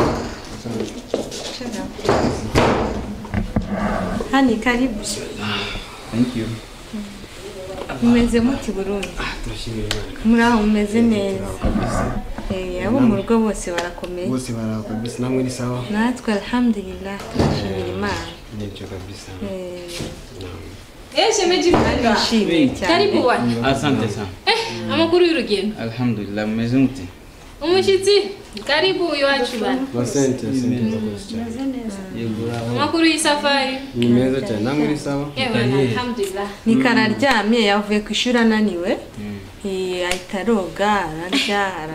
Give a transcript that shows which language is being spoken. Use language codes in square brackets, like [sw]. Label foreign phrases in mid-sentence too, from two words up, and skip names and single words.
[sw] Hani karibu. [en] Thank you. [rn] Umeze muti Burundi? Muraho umeze neza. Abo mu rugo bose barakomeye. Bose baraho kabisa, namwe [sw] ni sawa? [rn] Natwe alhamdulillah turashimira Imana. [sw] Ndio kabisa. Shemeji mkanga. Karibu bwana. Asante sana. [rn] Amakuru y'urugendo. Alhamdulillah, mmeze mute? Umushitsi, karibu iwacu bwana. [sw] Asante. [rn] Amakuru y'isafari. Ni meza cyane, namwe [sw] ni sawa? [rn] Alhamdulillah. Nikararyamye yavuye ku ishuri ananiwe. Ahita aroga ararya.